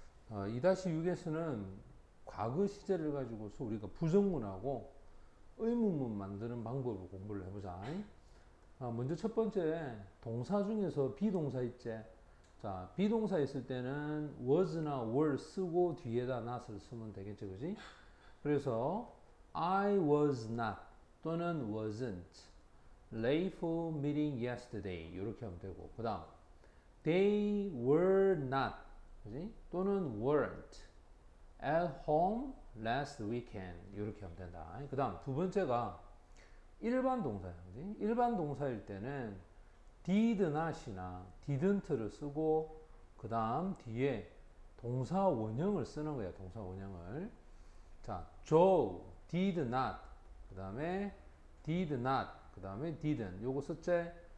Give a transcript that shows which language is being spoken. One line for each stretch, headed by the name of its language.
Korean: 2-6에서는 과거 시제를 가지고서 우리가 부정문하고 의문문 만드는 방법을 공부를 해보자. 먼저 첫 번째, 동사 중에서 비동사 있지? 자, 비동사 있을 때는 was나 were 쓰고 뒤에다 not을 쓰면 되겠죠, 그지? 그래서
English: I was not
Korean: 또는
English: wasn't late for meeting yesterday
Korean: 이렇게 하면 되고, 그 다음
English: they were not,
Korean: 그지? 또는
English: weren't at home last weekend
Korean: 이렇게 하면 된다. 그 다음 두 번째가 일반 동사야, 그지? 일반 동사일 때는 did not이나 didn't를 쓰고 그 다음 뒤에 동사 원형을 쓰는 거야. 동사 원형을. 자,
English: Joe did not,
Korean: 그 다음에
English: did not,
Korean: 그 다음에
English: didn't
Korean: 요거 썼지?